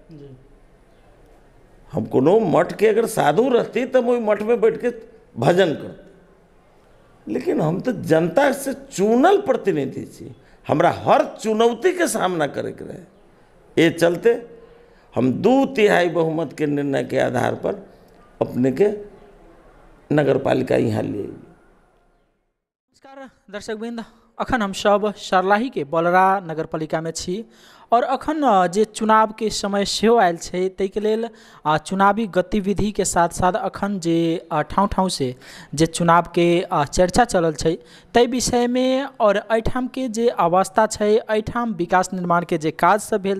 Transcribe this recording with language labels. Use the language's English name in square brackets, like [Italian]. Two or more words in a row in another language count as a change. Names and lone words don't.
[Maithili] हम कोनो मठ के अगर साधु रहती तो वही मठ में बैठ के भजन करते, लेकिन हम तो जनता से चुनल प्रतिनिधि छी, हमरा हर चुनौती के सामना करे के रहे। ये चलते हम 2/3 बहुमत के निर्णय के आधार पर अपने के नगर पालिका यहाँ लिए। नमस्कार दर्शकवृन्द, अखन हम सब सर्लाही के बलरा नगर पालिका में छी और अखन जे चुनाव के समय सेहो आयल छै ताहिके लेल चुनावी गतिविधि के साथ साथ अखन जे ठाउँ ठाउँ से जे चुनाव के चर्चा चलल छै ताहि विषय में और एहिठाम के जे अवस्था छै, एहिठाम विकास निर्माण के जे काज सब भेल